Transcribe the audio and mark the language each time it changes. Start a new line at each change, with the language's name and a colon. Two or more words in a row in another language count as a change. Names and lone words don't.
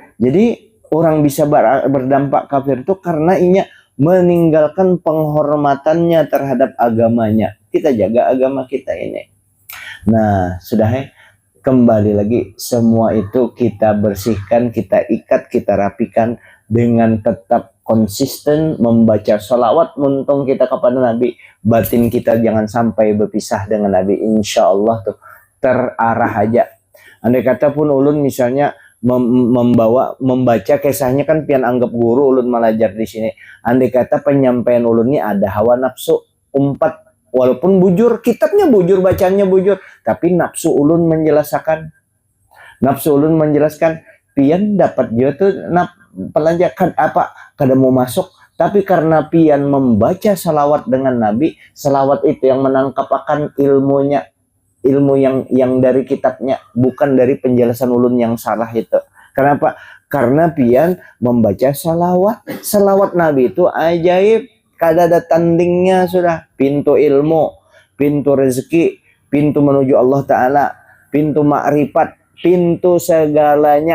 Banjar: Jadi orang bisa berdampak kafir itu karena inya meninggalkan penghormatannya terhadap agamanya.
Indonesian: Kita jaga agama kita ini.
Banjar: Nah, sudah kembali lagi, semua itu kita bersihkan, kita ikat, kita rapikan dengan tetap konsisten membaca salawat muntung kita kepada Nabi.
Indonesian: Batin kita jangan sampai berpisah dengan Nabi. Insya Allah tuh terarah aja.
Banjar: Andai kata pun ulun misalnya membaca kisahnya kan pian anggap guru ulun malajar di sini. Andai kata penyampaian ulun ini ada hawa nafsu umpat, walaupun bujur, kitabnya bujur, bacanya bujur, tapi nafsu ulun menjelaskan. Nafsu ulun menjelaskan, pian dapat dia tuh pelanjakan apa kada mau masuk, tapi karena pian membaca salawat dengan Nabi, salawat itu yang menangkap akan ilmunya, ilmu yang dari kitabnya, bukan dari penjelasan ulun yang salah itu. Kenapa? Karena pian membaca salawat. Salawat Nabi itu ajaib, kada ada tandingnya sudah.
Indonesian: Pintu ilmu, pintu rezeki, pintu menuju Allah Ta'ala, pintu makrifat, pintu segalanya.